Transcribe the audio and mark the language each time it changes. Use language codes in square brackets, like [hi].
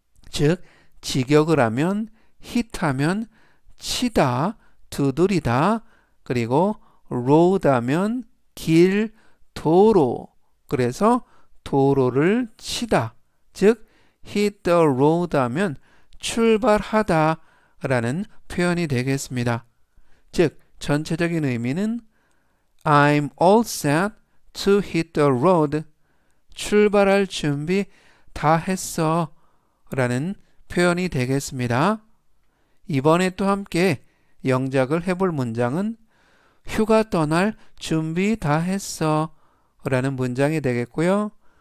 [ko] 즉 직역을 하면 hit 하면 치다, 두드리다. 그리고 road 하면 길, 도로. 그래서 도로를 치다. 즉 hit the road 하면 출발하다 라는 표현이 되겠습니다. [en] 즉 전체적인 의미는 I'm all set to hit the road. [ko] 출발할 준비 다 했어 라는 표현이 되겠습니다. 이번에 또 함께 영작을 해볼 문장은 휴가 떠날 준비 다 했어 라는 문장이 되겠고요.